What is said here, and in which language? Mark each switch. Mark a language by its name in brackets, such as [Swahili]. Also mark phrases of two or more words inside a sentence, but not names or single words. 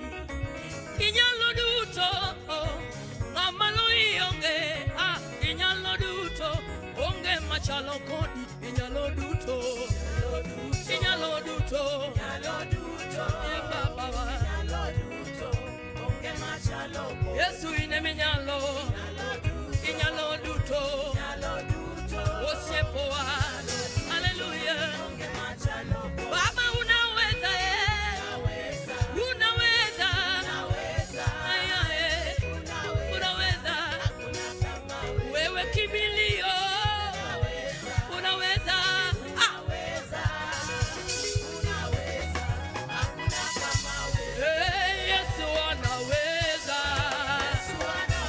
[Luo (Kenya and Tanzania)] Inyalo duto, ngamalo ionge, inyalo duto, onge machalo kodi. Inyalo duto, inyalo duto, baba, onge machalo kodi. Yesu ine minyalo, inyalo duto, osiepoa, haleluya. [Swahili] Baba unaweza, unaweza, unaweza, wewe kimbilio, unaweza, Yesu anaweza,